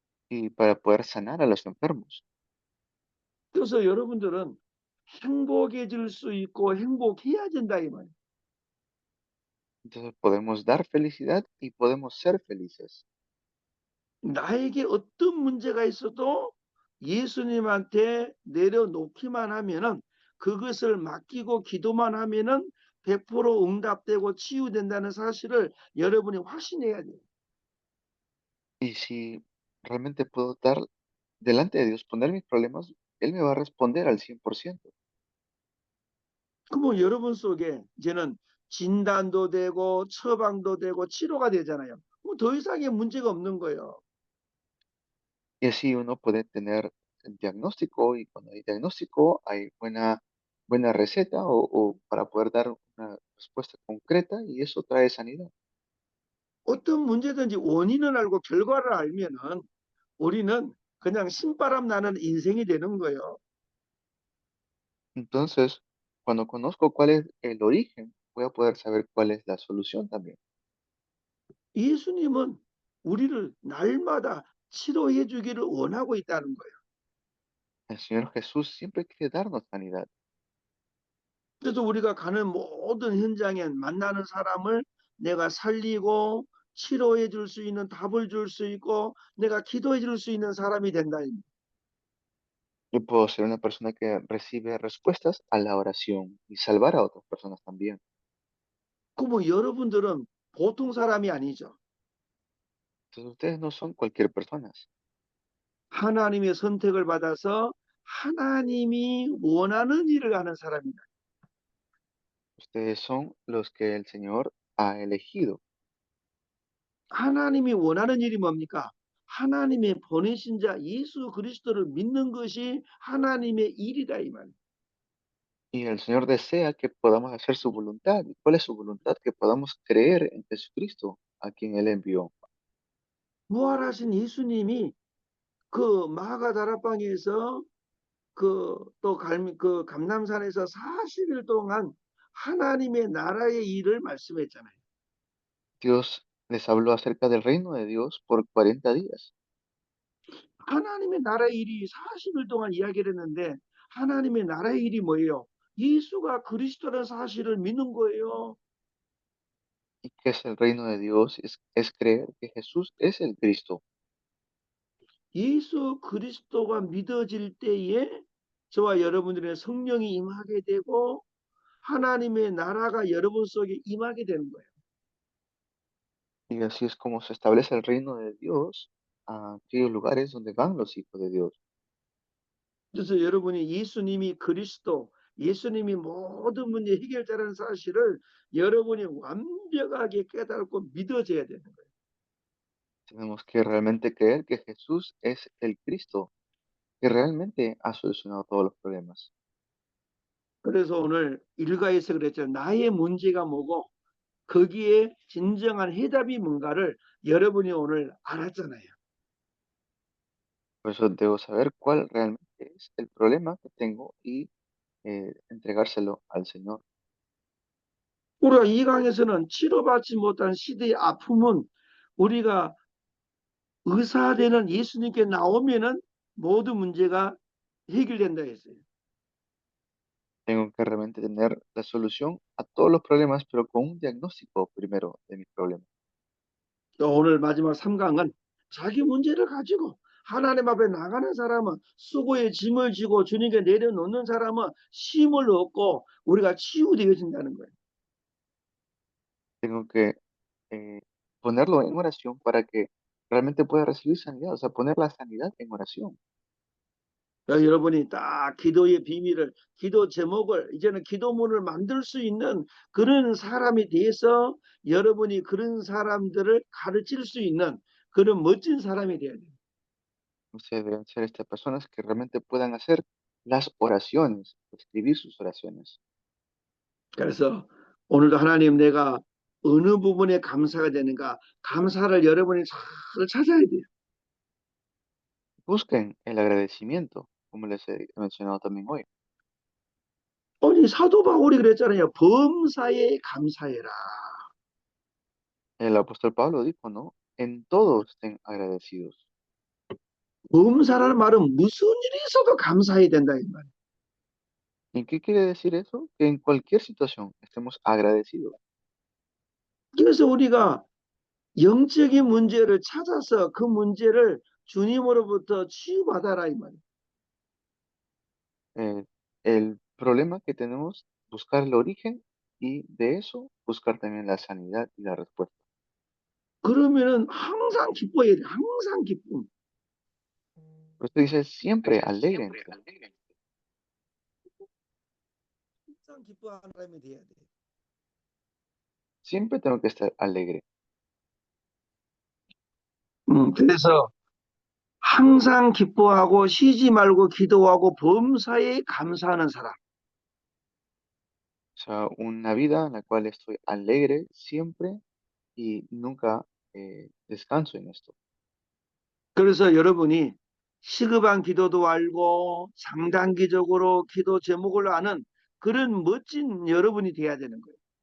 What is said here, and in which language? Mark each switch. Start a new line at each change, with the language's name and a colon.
Spanish: y para poder sanar a los enfermos.
Korean: 그래서 여러분들은 행복해질 수 있고 행복해야 된다 이 말이에요.
Spanish: Entonces podemos dar felicidad y podemos ser felices.
Korean: 나에게 어떤 문제가 있어도 예수님한테 내려놓기만 하면은 그것을 맡기고 기도만 하면은 100% 응답되고 치유된다는 사실을 여러분이 확신해야 돼요.
Spanish: Y si realmente puedo dar delante de Dios, poner mis problemas, Él me va a responder al 100%.
Korean: 그러면 여러분 속에 이제는 진단도 되고 처방도 되고 치료가 되잖아요. 뭐 더 이상의 문제가 없는 거예요.
Spanish: Y así uno puede tener el diagnóstico y cuando hay diagnóstico hay buena receta o para poder dar una respuesta concreta y eso trae sanidad.
Korean: 어떤 문제든지 원인을 알고 결과를 알면은 우리는 그냥 신바람 나는 인생이 되는 거예요.
Spanish: Entonces, cuando conozco cuál es el origen, voy a poder saber cuál es la solución también.
Korean: 예수님은 우리를 날마다 치료해 주기를 원하고 있다는 거예요.
Spanish: El Señor Jesús siempre quiere darnos sanidad.
Korean: 그래서 우리가 가는 모든 현장에 만나는 사람을 내가 살리고 치료해 줄 수 있는 답을 줄 수 있고 내가 기도해 줄 수 있는 사람이 된다.
Spanish: Yo puedo ser una persona que recibe respuestas a la oración y salvar a otras personas también.
Korean: 그럼 여러분들은 보통 사람이 아니죠.
Spanish: Entonces, ustedes no son cualquier persona.
Korean: 하나님의 선택을 받아서 하나님이 원하는 일을 하는 사람이다.
Spanish: Ustedes son los que el Señor ha elegido.
Korean: 하나님이 원하는 일이 뭡니까? 하나님의 보내신 자 예수 그리스도를 믿는 것이 하나님의 일이다 이 말.
Spanish: Y el Señor desea que podamos hacer su voluntad. ¿Y cuál es su voluntad? Que podamos creer en Jesucristo, a quien Él envió.
Korean: 부활하신 예수님이 그 마가다락방에서 그 감남산에서 40일 동안 하나님의 나라의 일을 말씀했잖아요.
Spanish: Dios les habló acerca del reino de Dios por 40 días.
Korean: 하나님의 나라의 일이 40일 동안 이야기를 했는데 하나님의 나라의 일이 뭐예요? 예수가 그리스도라는 사실을 믿는 거예요.
Spanish: ¿Y qué es el reino de Dios? Es creer que Jesús es el Cristo.
Korean: 예수 그리스도가 믿어질 때에 저와 여러분들의 성령이 임하게 되고 하나님의 나라가 여러분 속에 임하게 되는 거예요.
Spanish: Y así es como se establece el reino de Dios a aquellos lugares donde van los hijos de Dios.
Korean: 그래서 여러분이 예수님이 그리스도, 예수님이 모든 문제 해결자라는 사실을 여러분이 완벽하게 깨닫고 믿어져야 되는 거예요.
Spanish: Tenemos que realmente creer que Jesús es el Cristo, que realmente ha solucionado todos los problemas.
Korean: 그래서 오늘 일가에서 그랬죠. 나의 문제가 뭐고 거기에 진정한 해답이 뭔가를 여러분이 오늘 알았잖아요.
Spanish: Por eso debo saber cuál realmente es el problema que tengo y entregárselo al Señor.
Korean: 우리가 이 강에서는 치료받지 못한 시대의 아픔은 우리가 의사되는 예수님께 나오면은 모든 문제가 해결된다 했어요.
Spanish: Tengo que realmente tener la solución a todos los problemas, pero con un diagnóstico primero de mis problemas.
Korean: 또 오늘 마지막 3강은 자기 문제를 가지고 하나님 앞에 나가는 사람은 수고의 짐을 지고 주님께 내려놓는 사람은 쉼을 얻고 우리가 치유되어진다는 거예요.
Spanish: Tengo que eh, ponerlo en oración para que realmente pueda recibir sanidad, o sea, poner la sanidad en oración.
Korean: 여러분이 딱 기도의 비밀을, 기도 제목을, 이제는 기도문을 만들 수 있는 그런 사람이 돼서 여러분이 그런 사람들을 가르칠 수 있는 그런 멋진 사람이 돼야 돼요.
Spanish: Ustedes deben ser estas personas que realmente puedan hacer las oraciones, escribir sus oraciones.
Korean: 그래서 오늘도 하나님 내가 어느 부분에 감사가 되는가, 감사를 여러분이 잘 찾아야 돼요.
Spanish: Busquen el agradecimiento, como les he mencionado también hoy.
Korean: 아니 사도 바울이 그랬잖아요. 범사에 감사해라.
Spanish: El apóstol Pablo dijo, ¿no? En todo estén agradecidos.
Korean: 범사라는 말은 무슨 일이 있어도 감사해야 된다 이 말.
Spanish: ¿Y qué quiere decir eso? Que en cualquier situación estemos agradecidos.
Korean: 그래서 우리가 영적인 문제를 찾아서 그 문제를 주님으로부터 치유받아라 이 말이에요.
Spanish: Eh, el problema que tenemos, buscar el origen y de eso buscar también la sanidad y la respuesta.
Korean: 그러면은 항상 기뻐해야 돼. 항상 기쁨.
Spanish: Por eso dice siempre alégrense.
Korean: 항상 기뻐하는 사람이 돼야 돼.
Spanish: Siempre tengo que estar alegre.
Korean: 그래서 항상 기뻐하고 쉬지 말고 기도하고 범사에 감사하는 사람.
Spanish: O sea, una vida en la cual estoy alegre siempre y nunca descanso en esto.
Korean: 그래서 여러분이 시급한 기도도 알고 상단기적으로 기도 제목을 아는 그런 멋진 여러분이 돼야 되는 거예요.